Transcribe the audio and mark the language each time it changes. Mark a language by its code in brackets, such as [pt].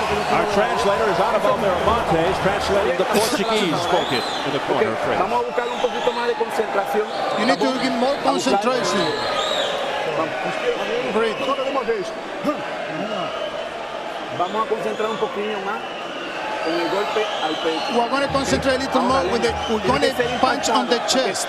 [en] Our translator is Anibal Miramontes, translating the Portuguese spoken in the corner of Freitas. You need to get more concentration. Breathe. [es] Vamos a concentrar un poquillo más con el golpe al pecho. [en] We're going to concentrate a little more with the punch on the chest.